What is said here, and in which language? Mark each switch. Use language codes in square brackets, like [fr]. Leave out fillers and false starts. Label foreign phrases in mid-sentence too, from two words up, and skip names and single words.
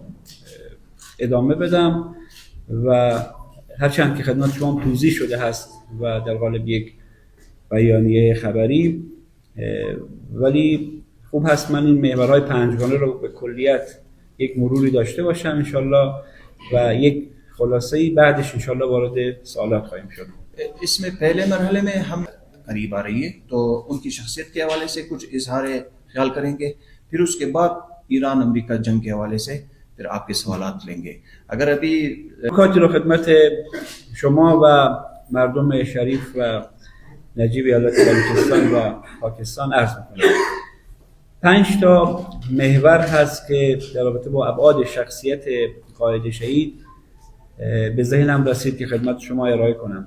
[fa] ادامه بدم و هرچند که خدمت شما توضیح شده هست و در قالب یک بیانیه خبری، ولی خوب هست من این محورهای 5گانه رو به کلیت یک مروری داشته باشم انشالله و یک خلاصه‌ای بعدش انشالله وارد سوالات خواهیم شد. [ur] اس میں پہلے مرحلے میں ہم قریب آ رہی ہے تو ان کی شخصیت کے حوالے سے کچھ اظہار خیال کریں گے، پھر اس کے بعد ایران امریکہ جنگ کے حوالے سے پھر آپ کے سوالات لیں گے. اگر ابھی [fa] نکاتی رو خدمت شما و مردم شریف و نجیب ایالت بلوچستان و پاکستان عرض می‌کنم. 5 تا محور هست که در رابطه با ابعاد شخصیت قائد شهید به ذهنم رسید که خدمت شما ارائه کنم.